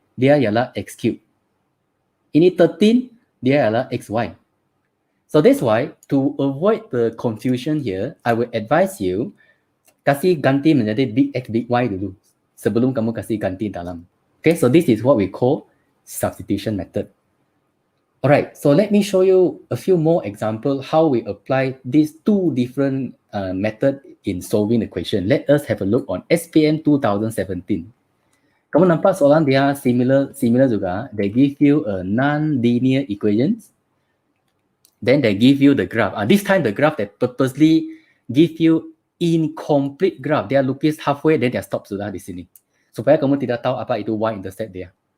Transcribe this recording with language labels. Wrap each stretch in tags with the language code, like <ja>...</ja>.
<ms>dia ialah X cube. Ini 13, dia ialah XY.</ms> <en>So that's why, to avoid the confusion here, I will advise you,</en> <ms>kasih ganti menjadi big X, big Y dulu. Sebelum kamu kasih ganti dalam.</ms> <en>Okay, so this is what we call substitution method. Alright, so let me show you a few more examples how we apply these two different methods in solving the question. Let us have a look on SPM 2017.</en> <ms>Kamu nampak soalan dia similar juga.</ms> <en>They give you a non-linear equations. Then they give you the graph. This time the graph they purposely give you incomplete graph.</en> <ms>Dia lukis halfway,</ms> <en>then</en> <ms>dia stop sudah di sini. Supaya kamu tidak tahu apa itu y-intercept dia.</ms>